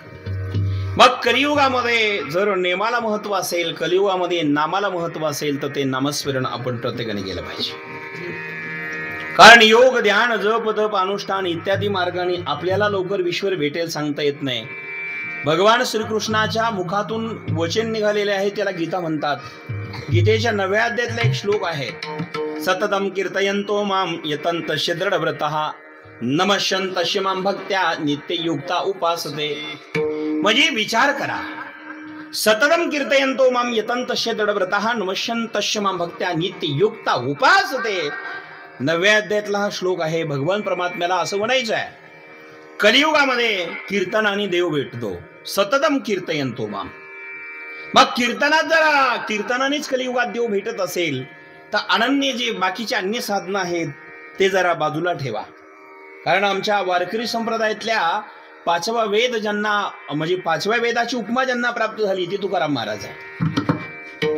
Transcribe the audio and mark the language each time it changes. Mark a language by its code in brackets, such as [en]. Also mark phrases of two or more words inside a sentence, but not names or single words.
[mr] मग कलियुगामध्ये जर नेमाला महत्व असेल, कलियुगामध्ये नामाला महत्व असेल, तर ते नामस्मरण आपण प्रत्येकाने केलं पाहिजे. कारण योग ध्यान जप तप अनुष्ठान इत्यादी मार्गाने आपल्याला लवकर ईश्वर भेटेल सांगता येत नाही. भगवान श्रीकृष्णाच्या मुखातून वचन निघालेले आहे, त्याला गीता म्हणतात. गीतेच्या 9व्या अध्यायातला एक श्लोक आहे, [sa] सततम कीर्तयन्तो माम यतन्तस्य दृढव्रतः नमस्यन्तस्य मां भक्त्या नित्ययुक्ता उपासते. [mr] म्हणजे विचार करा, [sa] सततम कीर्तयन्तो माम यतन्तस्य दृढव्रतः नमस्यन्तस्य मां भक्त्या नित्ययुक्ता उपासते. [mr] 9व्या अध्यायातला हा श्लोक आहे. भगवान परमात्म्याला असं म्हणायचं आहे, कलियुगामध्ये कीर्तनाने देव भेटतो. [sa] सततम कीर्तयन्तो माम. [mr] मग कीर्तनात जरा कीर्तनानेच कलियुगात देव भेटत असेल तर अनन्य जे बाकीचे अन्य साधनं आहेत ते जरा बाजूला ठेवा. कारण आमच्या वारकरी संप्रदायातल्या 5वा वेद ज्यांना, म्हणजे 5व्या वेदाची उपमा ज्यांना प्राप्त झाली ती तुकाराम महाराज आहे.